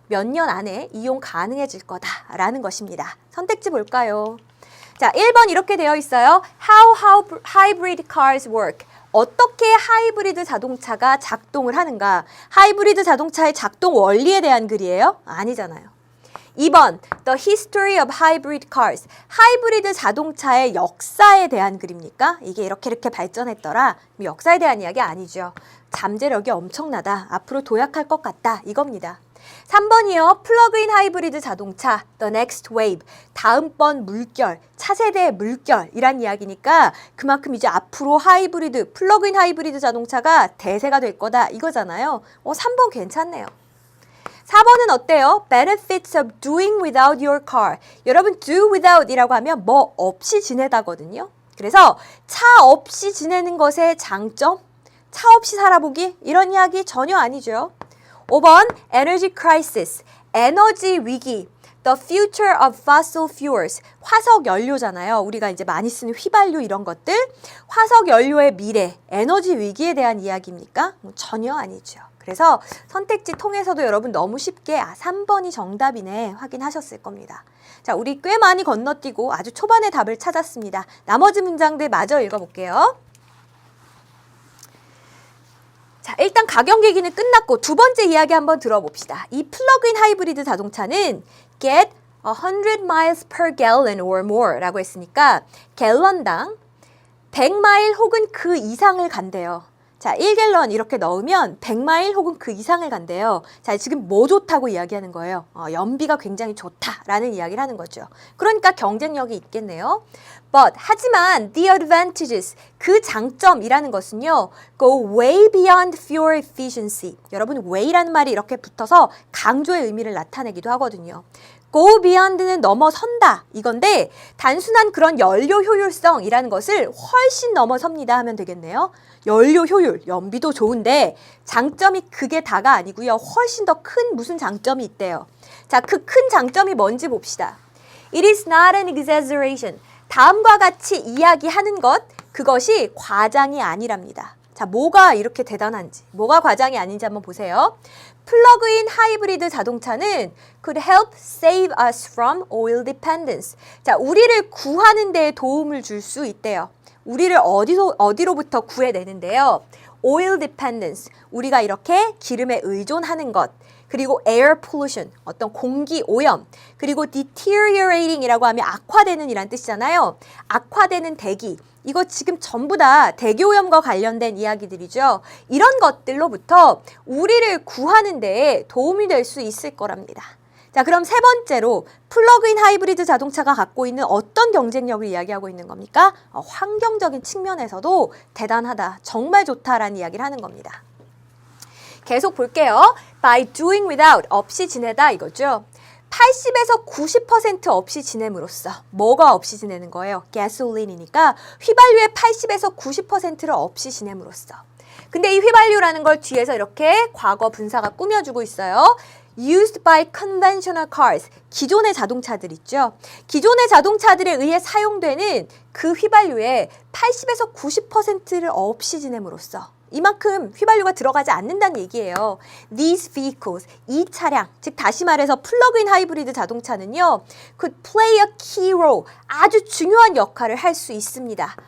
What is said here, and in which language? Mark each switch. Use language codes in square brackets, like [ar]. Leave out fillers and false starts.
[ko] 몇 년 안에 이용 가능해질 거다라는 것입니다. 선택지 볼까요? 자, 1번 이렇게 되어 있어요. [en] How hybrid cars work. [ko] 어떻게 하이브리드 자동차가 작동을 하는가? 하이브리드 자동차의 작동 원리에 대한 글이에요? 아니잖아요. [en] 2번 The history of hybrid cars. [ko] 하이브리드 자동차의 역사에 대한 글입니까? 이게 이렇게 발전했더라. 역사에 대한 이야기 아니죠. 잠재력이 엄청나다. 앞으로 도약할 것 같다. 이겁니다. 3번이요. 플러그인 하이브리드 자동차, [en] the next wave, [ko] 다음번 물결, 차세대의 물결이란 이야기니까 그만큼 이제 앞으로 하이브리드, 플러그인 하이브리드 자동차가 대세가 될 거다 이거잖아요. 3번 괜찮네요. 4번은 어때요? [en] Benefits of doing without your car. [ko] 여러분 do without이라고 하면 뭐 없이 지내다거든요. 그래서 차 없이 지내는 것의 장점, 차 없이 살아보기 이런 이야기 전혀 아니죠. [en] 5번 Energy Crisis, [ko] 에너지 위기, [en] The future of fossil fuels, [ko] 화석 연료잖아요. 우리가 이제 많이 쓰는 휘발유 이런 것들, 화석 연료의 미래, 에너지 위기에 대한 이야기입니까? 전혀 아니죠. 그래서 선택지 통해서도 여러분 너무 쉽게 3번이 정답이네 확인하셨을 겁니다. 자, 우리 꽤 많이 건너뛰고 아주 초반에 답을 찾았습니다. 나머지 문장들 마저 읽어볼게요. 자, 일단 가격 얘기는 끝났고 두 번째 이야기 한번 들어봅시다. 이 플러그인 하이브리드 자동차는 [en] get 100 miles per gallon or more [ko] 라고 했으니까 갤런당 100마일 혹은 그 이상을 간대요. 자, 1갤런 이렇게 넣으면 100마일 혹은 그 이상을 간대요. 자, 지금 뭐 좋다고 이야기하는 거예요? 연비가 굉장히 좋다라는 이야기를 하는 거죠. 그러니까 경쟁력이 있겠네요. [en] But, [ko] 하지만 [en] the advantages, [ko] 그 장점이라는 것은요. [en] go way beyond fuel efficiency. [ko] 여러분, way라는 말이 이렇게 붙어서 강조의 의미를 나타내기도 하거든요. go beyond는 넘어선다 이건데 단순한 그런 연료 효율성이라는 것을 훨씬 넘어섭니다 하면 되겠네요. 연료 효율, 연비도 좋은데 장점이 그게 다가 아니고요. 훨씬 더 큰 무슨 장점이 있대요. 자, 그 큰 장점이 뭔지 봅시다. [en] It is not an exaggeration. [ko] 다음과 같이 이야기하는 것, 그것이 과장이 아니랍니다. 자, 뭐가 이렇게 대단한지, 뭐가 과장이 아닌지 한번 보세요. 플러그인 하이브리드 자동차는 [en] could help save us from oil dependence. [ko] 자, 우리를 구하는 데 도움을 줄 수 있대요. 우리를 어디로부터 구해내는데요. [en] oil dependence, [ko] 우리가 이렇게 기름에 의존하는 것. 그리고 [en] air pollution, [ko] 어떤 공기 오염. 그리고 deteriorating이라고 하면 악화되는 이란 뜻이잖아요. 악화되는 대기. 이거 지금 전부 다 대기오염과 관련된 이야기들이죠. 이런 것들로부터 우리를 구하는 데에 도움이 될 수 있을 거랍니다. 자, 그럼 세 번째로 플러그인 하이브리드 자동차가 갖고 있는 어떤 경쟁력을 이야기하고 있는 겁니까? 환경적인 측면에서도 대단하다, 정말 좋다라는 이야기를 하는 겁니다. 계속 볼게요. [en] By doing without, [ko] 없이 지내다 이거죠. 80에서 90% 없이 지냄으로써 뭐가 없이 지내는 거예요? 가솔린이니까 휘발유의 80에서 90%를 없이 지냄으로써. 근데 이 휘발유라는 걸 뒤에서 이렇게 과거 분사가 꾸며주고 있어요. [en] Used by conventional cars, [ko] 기존의 자동차들 있죠. 기존의 자동차들에 의해 사용되는 그 휘발유의 80에서 90%를 없이 지냄으로써 이만큼 휘발유가 들어가지 않는다는 얘기예요. [en] These vehicles, [ko] 이 차량, 즉 다시 말해서 플러그인 하이브리드 자동차는요. [en] could play a key role, [ko] 아주 중요한 역할을 할 수 있습니다.